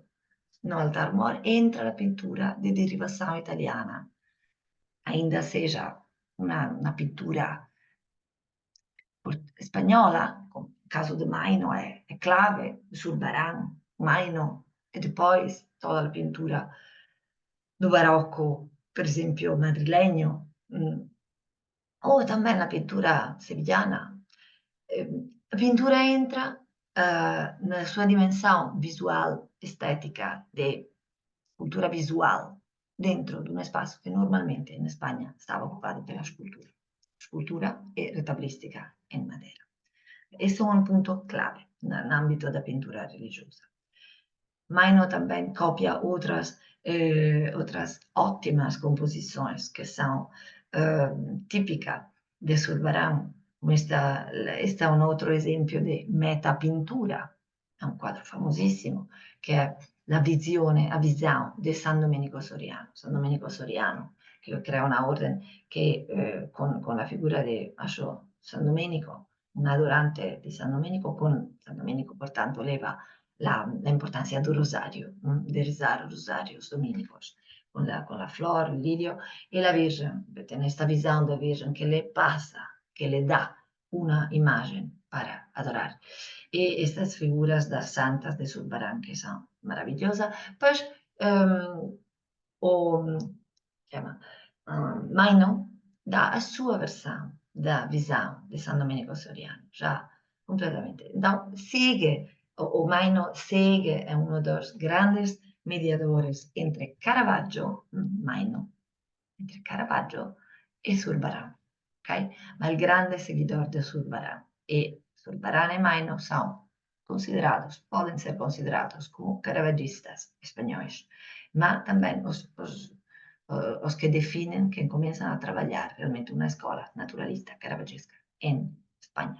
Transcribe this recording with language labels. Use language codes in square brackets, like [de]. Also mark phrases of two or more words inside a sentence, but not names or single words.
[pt] No altar mor entra a pintura de derivação italiana, ainda seja uma pintura espanhola, como o caso de Maino é clave, Zurbarán, Maino, e depois toda a pintura do barroco, [it] per esempio [pt] madrileño, o também a pintura sevillana. A pintura entra na sua dimensão visual, estética, de cultura visual, dentro de um espaço que normalmente em Espanha estava ocupado pela escultura e retablistica em madeira. Esse é um ponto clave no âmbito da pintura religiosa. Maino também copia outras ótimas composições que são típicas de Zurbarán. Este é um outro exemplo de metapintura, [it] è un quadro famosissimo che è a visão di San Domenico Soriano. San Domenico Soriano, che crea una orden che con la figura di San Domenico, un adorante di San Domenico, con San Domenico portanto leva la [es] importancia del rosario, de rezar rosarios dominicos, con la flor, el lirio y la Virgen, tiene esta visión de Virgen que le pasa, que le da una imagen para adorar. Y estas figuras das santas de Zurbarán que son maravillosas, pues [pt] Maino dà a sua versão da visão de San Domenico Soriano, já completamente. Então, o Maino segue, é um dos grandes mediadores entre Caravaggio, Maino, entre Caravaggio e Zurbarán, ok? [it] Ma il grande seguidor de Zurbarán. [pt] E Zurbarán e Maino são considerados, podem ser considerados como caravaggistas espanhóis, mas também os que definem, que começam a trabalhar realmente uma escola naturalista caravaggesca em Espanha.